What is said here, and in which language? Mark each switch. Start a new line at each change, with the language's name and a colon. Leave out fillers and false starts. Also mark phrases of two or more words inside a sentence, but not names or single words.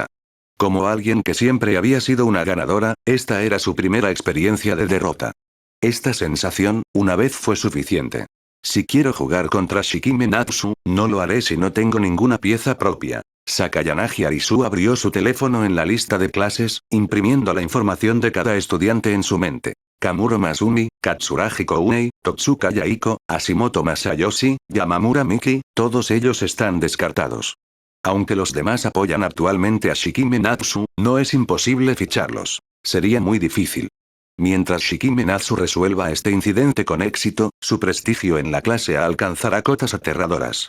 Spanish: Como alguien que siempre había sido una ganadora, esta era su primera experiencia de derrota. Esta sensación, una vez fue suficiente. Si quiero jugar contra Shikime Natsu, no lo haré si no tengo ninguna pieza propia. Sakayanagi Arisu abrió su teléfono en la lista de clases, imprimiendo la información de cada estudiante en su mente. Kamuro Masumi, Katsuragi Kounei, Totsuka Yaiko, Hashimoto Masayoshi, Yamamura Miki, todos ellos están descartados. Aunque los demás apoyan actualmente a Shikime Natsu, no es imposible ficharlos. Sería muy difícil. Mientras Shikime Natsu resuelva este incidente con éxito, su prestigio en la clase alcanzará cotas aterradoras.